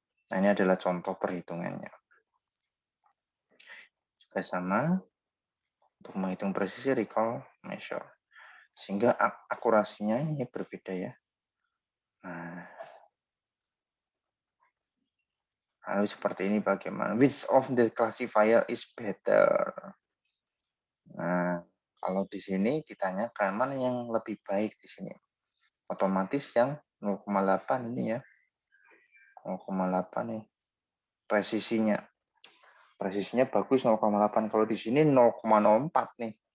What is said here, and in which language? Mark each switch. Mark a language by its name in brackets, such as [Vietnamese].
[Indonesian] Nah, ini adalah contoh perhitungannya. Juga sama, untuk menghitung presisi recall measure. Sehingga akurasinya ini berbeda ya. Nah, lalu seperti ini bagaimana? [English] Which of the classifier is better? [Indonesian] Nah, kalau di sini ditanyakan mana yang lebih baik di sini. Otomatis yang 0,8 ini ya. 0,8 nih. Presisinya. Presisinya bagus 0,8. Kalau di sini 0,04 nih.